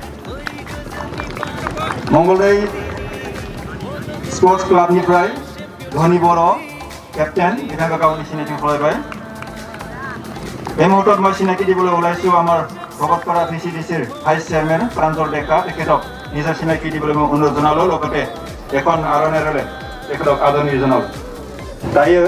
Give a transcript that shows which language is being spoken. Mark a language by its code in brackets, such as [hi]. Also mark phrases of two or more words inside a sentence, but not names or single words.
[brx] मंगलदै स्पर्ट्स क्लाबनिफ्राय धनि बर' केप्टेन बिथांखौ गावनि सिनायथिखौ खावलायबाय [as] এই মুহূৰ্তত মই চিনাকি দিবলৈ ওলাইছোঁ আমাৰ ভকতপাৰা VCDCৰ ভাইচ চেয়াৰমেন প্ৰাঞ্জল ডেকা তেখেতক নিজৰ চিনাকি দিবলৈ মই অনুৰোধ জনালোঁ লগতে এখন আৰ'নাইৰে [brx] तेखौ आदरनि जनाव दायो